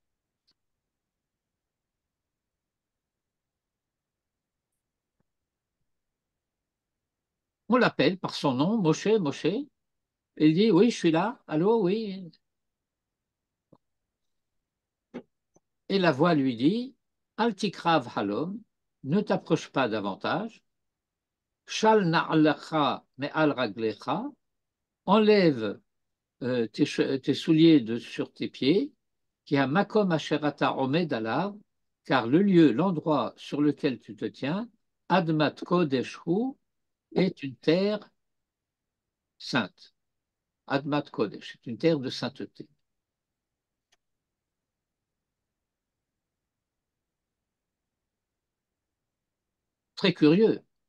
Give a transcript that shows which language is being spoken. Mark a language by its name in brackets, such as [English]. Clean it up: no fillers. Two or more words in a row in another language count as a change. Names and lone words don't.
[French] On l'appelle par son nom, Moshe, Moshe. Il dit, oui, je suis là. Allô, oui. Et la voix lui dit, [Hebrew] אל תקרב הלם, [French] ne t'approche pas davantage. [Hebrew] של נעליך מעל רגליך, [French] enlève tes souliers sur tes pieds, qui a [Hebrew] מקום אשר אתה עומד עליו, [French] car le lieu, l'endroit sur lequel tu te tiens, [Hebrew] אדמת קודש הוא, [French] est une terre sainte. [Hebrew] אדמת קודש, [French] est une terre de sainteté. Très curieux.